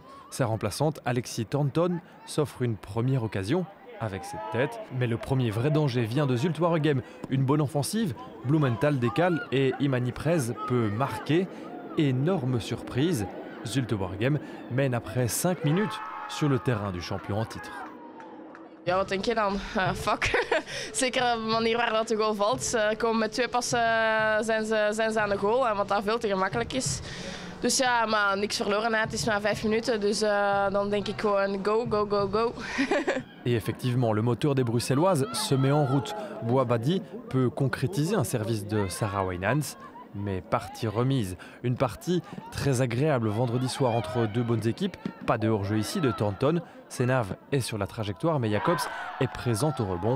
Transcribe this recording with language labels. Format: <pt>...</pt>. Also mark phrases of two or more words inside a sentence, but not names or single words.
<fr>Sa remplaçante, Alexis Thornton, s'offre une première occasion avec cette tête. Mais le premier vrai danger vient de Zulte Waregem. Une bonne offensive, Blumenthal décale et Imani Prez peut marquer. Énorme surprise, Zulte Waregem mène après 5 minutes sur le terrain du champion en titre.</fr> <nl>Ja, wat denk je dan? Fuck. Zeker op de manier waar dat de goal valt. Ze komen met 2 passen zijn ze aan de goal, wat daar veel te gemakkelijk is. Dus ja, maar niks verloren. Het is maar 5 minuten, dus dan denk ik gewoon</nl> <en>go, go, go, go.</en> <fr>Et effectivement, le moteur des Bruxelloises se met en route. Bouabadi peut concrétiser un service de Sarah Wijnands. Mais partie remise. Une partie très agréable vendredi soir entre 2 bonnes équipes. Pas de hors-jeu ici de Thornton. Senav est sur la trajectoire, mais Jacobs est présente au rebond.</fr>